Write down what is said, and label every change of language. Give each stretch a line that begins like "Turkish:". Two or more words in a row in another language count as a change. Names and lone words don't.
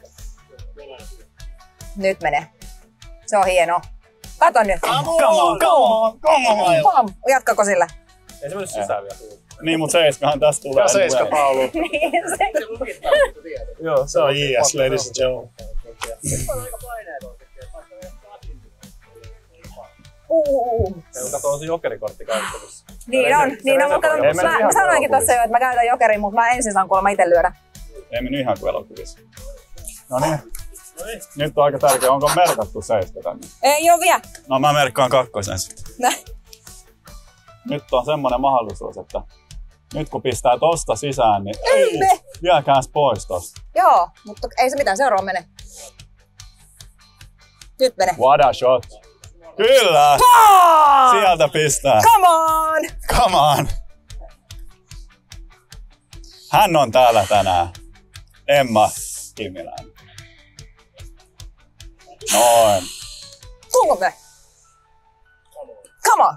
Finnish: Nyt menee. Se on hieno. Kato nyt.
English: Come on.
Finnish: Jatkako sillä? Ei se mennyt sisään vielä. Niin, mutta 7 tästä tulee. Ja 7 taulu. Joo, se on JS,
English: ladies and gentlemen.
Finnish: Kato, on se jokerikortti käyttävissä. Niin on. Mä sanoinkin tossa jo, että mä käytän jokerin, mutta mä ensin saan kuulemma itse lyödä. Ei mennyt ihan kuin elokuvissa. No niin. Nyt on aika tärkeä. Onko merkattu 7 tänne? Ei oo vielä. No mä merkkaan 2 sitten. Näin. Nyt on semmonen mahdollisuus, että nyt kun pistää tosta sisään, niin ei viekääs pois tosta. Joo, mutta ei se mitään. Seuraava mene. Nyt mene.
English: What a shot.
Finnish: Kyllä! Sieltä pistää.
English: Come on! Come on!
Finnish: Hän on täällä tänään. Emma Kimiläinen. Noin. Tuliko me?
English: Come on!